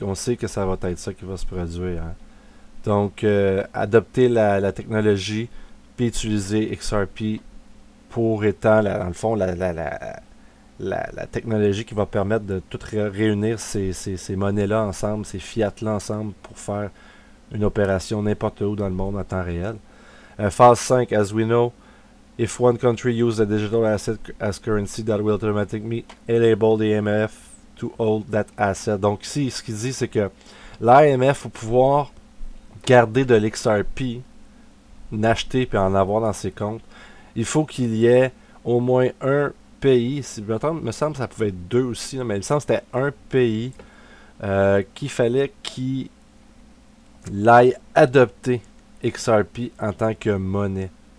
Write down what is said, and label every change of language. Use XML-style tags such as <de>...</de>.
<fr>On sait que ça va être ça qui va se produire. Hein. Donc, adopter la technologie, puis utiliser XRP pour étant, dans le fond, la technologie qui va permettre de tout réunir ces monnaies-là ensemble, ces fiat-là ensemble pour faire une opération n'importe où dans le monde en temps réel.</fr> <en>Phase 5, as we know, if one country uses a digital asset as currency, that will automatically enable the IMF to hold that asset.</en> <fr>Donc ici, ce qu'il dit, c'est que l'IMF va pouvoir garder de l'XRP, n'acheter puis en avoir dans ses comptes. Il faut qu'il y ait au moins un pays, si je me semble que ça pouvait être 2 aussi, mais il me semble que c'était un pays qu'il fallait qu'il l'aille adopter XRP en tant que monnaie.</fr>